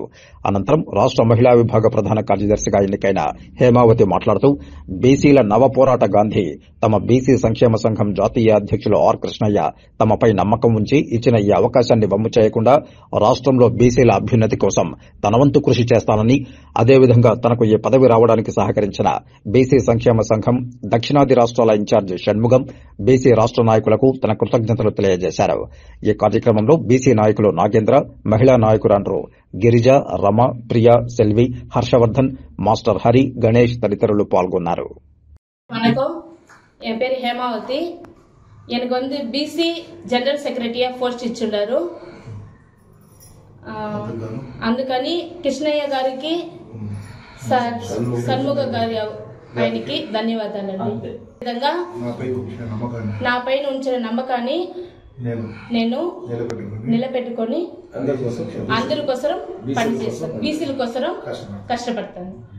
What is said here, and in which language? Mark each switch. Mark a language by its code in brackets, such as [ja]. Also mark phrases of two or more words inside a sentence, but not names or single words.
[te] అనంతరం రాష్ట్ర మహిళా విభాగ ప్రధాన కార్యదర్శిగా ఎన్నికైన హేమావతి మాట్లాడుతూ బీసీల నవ పోరాట గాంధీ తమ బీసీ సంక్షేమ సంఘం జాతీయ అధ్యక్షులు ఆర్ కృష్ణయ్య తమపై నమ్మకం ఉంచి ఇచ్చిన ఈ అవకాశాన్ని వమ్ము చేయకుండా రాష్ట్రంలో బీసీల అభ్యున్నతి కోసం తన వంతు కృషి చేస్తానని, అదేవిధంగా తనకు ఈ పదవి రావడానికి సహకరించిన బీసీ సంక్షేమ సంఘం దక్షిణాది రాష్ట్రాల ఇన్ఛార్జ్ షణ్ముగం, బీసీ రాష్ట్ర నాయకులకు తన కృతజ్ఞతలు తెలియజేశారు. ఈ కార్యక్రమంలో బీసీ నాయకులు నాగేంద్ర, మహిళా నాయకురాండ్రు గిరిజ, రమ, ప్రియ, సెల్వి, హర్షవర్ధన్, మాస్టర్ హరి, గణేష్ తదితరులు పాల్గొన్నారు. [ta] வணக்கம், என் பேர் ஹேமாவதி. எனக்கு [en] BC general [ta] செக்ரட்டரியா போஸ்ட் இச்சுள்ளாரு. [te] అందుకని కృష్ణయ్య గారికి షణ్ముగ గారి ఆయనకి ధన్యవాదాలండి. విధంగా నా పైన ఉంచిన నమ్మకాన్ని నేను నిలబెట్టుకొని అందరి కోసం పనిచేస్తాను, బీసీల కోసం కష్టపడతాను.